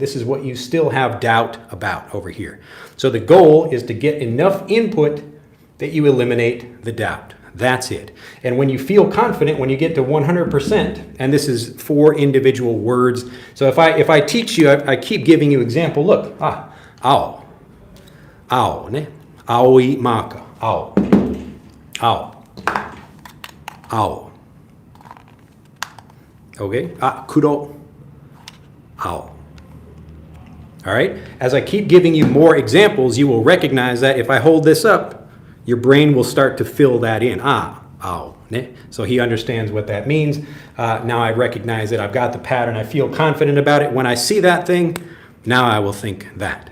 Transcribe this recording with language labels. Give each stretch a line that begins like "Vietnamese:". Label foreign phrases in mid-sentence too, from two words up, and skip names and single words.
English: This is what you still have doubt about over here. So the goal is to get enough input that you eliminate the doubt. That's it. And when you feel confident, when you get to 100%, and this is 4 individual words. So if I teach you, I keep giving you example. Look,
Japanese: ao. Ao, ne? Aoi maka. Ao. Ao. Ao. Okay? Kuro. Ao.
English: All right? As I keep giving you more examples, you will recognize that if I hold this up, your brain will start to fill that in.
Japanese: Ao. Ne?
English: So he understands what that means. Now I recognize it. I've got the pattern. I feel confident about it. When I see that thing, now I will think that.